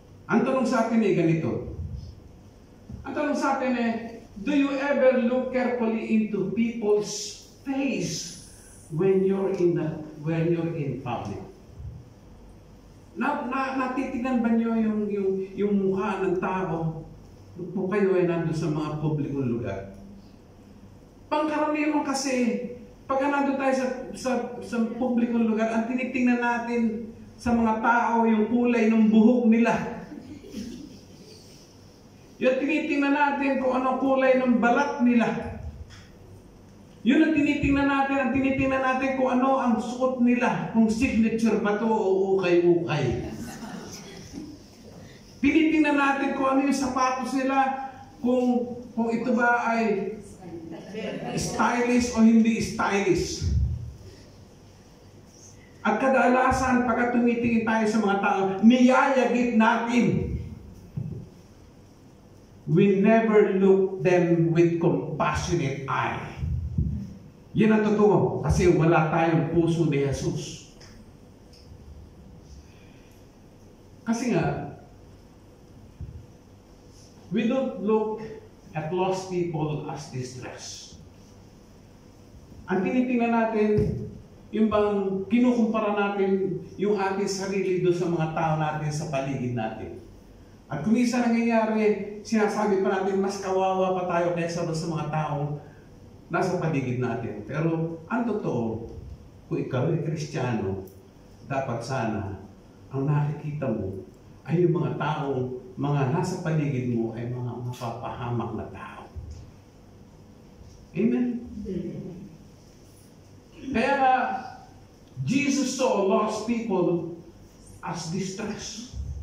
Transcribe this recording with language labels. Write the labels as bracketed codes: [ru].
[tl] Ang tanong sa atin ay ganito. Ang tanong sa atin ay, [en] do you ever look carefully into people's face when you're in public? [tl] Natitignan ba niyo yung mukha ng tao kung kayo ay nandun sa mga publikong lugar? Pangkaraniwan kasi, pagka nandun tayo sa publikong lugar, ang tinitingnan natin sa mga tao yung kulay ng buhok nila. Yung tinitingnan natin kung anong kulay ng balat nila. Yun ang tinitingnan natin kung ano ang suot nila, kung signature ba to o ukay-ukay. Tinitingnan natin kung ano yung sapatos nila, kung ito ba ay stylish o hindi stylish. At kadalasan, pagka tumitingin tayo sa mga tao, niyayagit natin. [en] We never look them with compassionate eye. [tl] Yan ang totoo, kasi wala tayong puso ni Jesus. Kasi nga, [en] we don't look at lost people as distress. [tl] Ang tinitingnan natin, yung bang kinukumpara natin yung ating sarili doon sa mga tao natin sa paligid natin. At kung isa nangyayari, sinasabi pa natin, mas kawawa pa tayo kaysa sa mga taong nasa paligid natin. Pero ang totoo, kung ikaw ay Kristiyano, dapat sana ang nakikita mo ay yung mga taong mga nasa paligid mo ay mga mapapahamak na tao. Amen? Kaya [en] Jesus saw lost people as distressed.